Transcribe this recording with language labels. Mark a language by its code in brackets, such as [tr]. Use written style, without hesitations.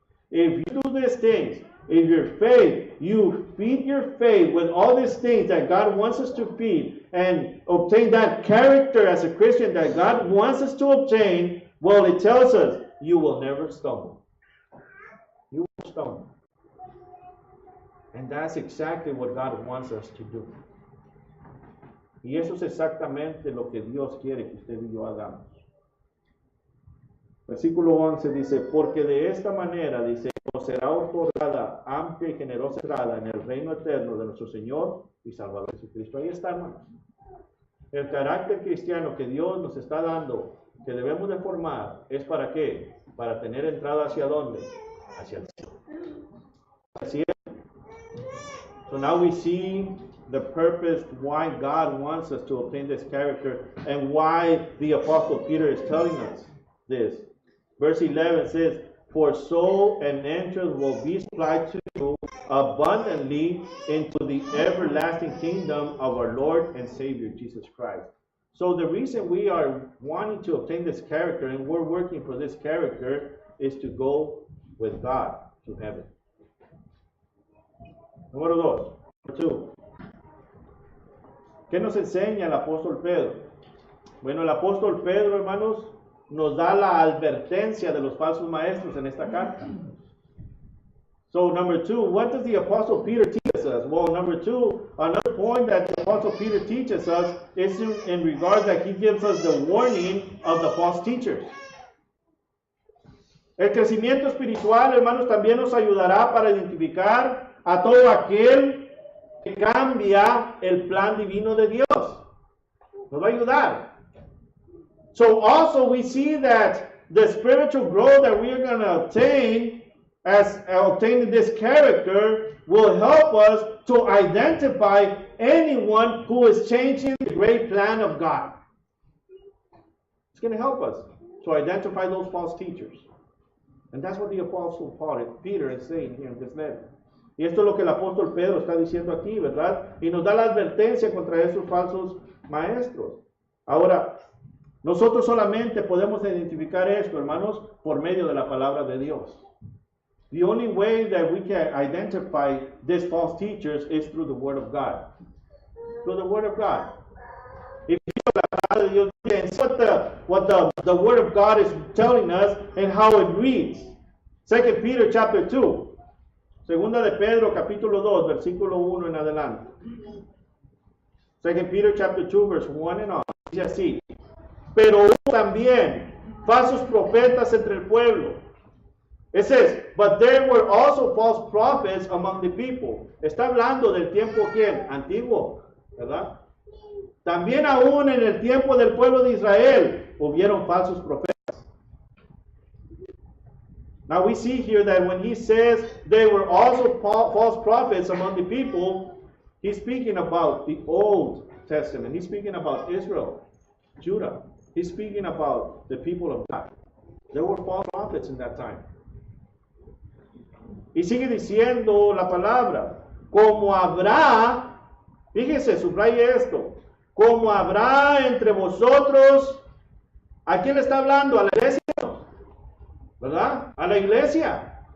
[en] If you do these things, if your faith, you feed your faith with all these things that God wants us to feed and obtain that character as a Christian that God wants us to obtain, well, it tells us you will never stumble. You won't stumble. And that's exactly what God wants us to do. [es] Y eso es exactamente lo que Dios quiere que usted y yo hagamos. Versículo 11 dice, porque de esta manera, dice, nos será otorgada amplia y generosa entrada en el reino eterno de nuestro Señor y Salvador Jesucristo. Ahí está, hermanos. El carácter cristiano que Dios nos está dando, que debemos de formar, ¿es para qué? Para tener entrada hacia dónde? Hacia el cielo. Así es. [en] So now we see the purpose why God wants us to obtain this character and why the Apostle Peter is telling us this. Verse 11 says, for so an entrance will be supplied to you abundantly into the everlasting kingdom of our Lord and Savior Jesus Christ. So the reason we are wanting to obtain this character and we're working for this character is to go with God to heaven. [es] Número 2. [en] Number 2. [es] ¿Qué nos enseña el apóstol Pedro? Bueno, el apóstol Pedro, hermanos, nos da la advertencia de los falsos maestros en esta carta. [en] So, number 2, what does the apostle Peter teach us? Well, number 2, another point that the apostle Peter teaches us is in regard that he gives us the warning of the false teachers. [es] El crecimiento espiritual, hermanos, también nos ayudará para identificar a todo aquel que cambia el plan divino de Dios. Nos va a ayudar. [en] So also we see that the spiritual growth that we are going to obtain as obtaining this character will help us to identify anyone who is changing the great plan of God. It's going to help us to identify those false teachers. And that's what the apostle Peter is saying here in this letter. [es] Y esto es lo que el apóstol Pedro está diciendo aquí, ¿verdad? Y nos da la advertencia contra esos falsos maestros. Ahora, nosotros solamente podemos identificar esto, hermanos, por medio de la palabra de Dios. [en] The only way that we can identify these false teachers is through the Word of God. Through the Word of God. If you know [es] la palabra de Dios, [en] and what the Word of God is telling us and how it reads. 2 Peter chapter 2. [es] Segunda de Pedro capítulo 2, versículo 1 en adelante. [en] 2 Peter chapter 2, verse 1 and on. [es] Dice así. Pero hubo también falsos profetas entre el pueblo. [en] It says, but there were also false prophets among the people. [es] Está hablando del tiempo, ¿quién? Antiguo, ¿verdad? También aún en el tiempo del pueblo de Israel hubieron falsos profetas. [en] Now we see here that when he says there were also false prophets among the people, he's speaking about the Old Testament. He's speaking about Israel, Judah. He's speaking about the people of God. There were false prophets in that time. [es] Y sigue diciendo la palabra, como habrá, fíjese, subraye esto, como habrá entre vosotros, ¿a quién le está hablando? A la iglesia, ¿verdad? A la iglesia.